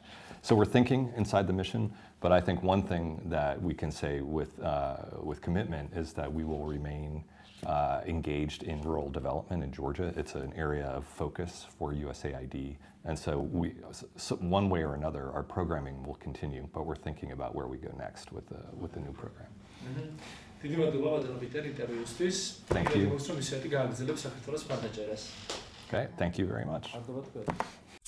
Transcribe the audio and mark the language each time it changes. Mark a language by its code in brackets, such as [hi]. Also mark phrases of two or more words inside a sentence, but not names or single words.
[en] So we're thinking inside the mission, but I think one thing that we can say with commitment is that we will remain engaged in rural development in Georgia. It's an area of focus for USAID, and so one way or another, our programming will continue, but we're thinking about where we go next with the new program. Mm-hmm. [ka] დიდი მადლობა ბატონო პიტერ ინტერვიუსთვის. [en] Thank you. [ka] რომ ისეთი გააგრძელებს საქართველოს მხარდაჭერას. [en] Okay, thank you very much. [ka] მადლობა თქვენ.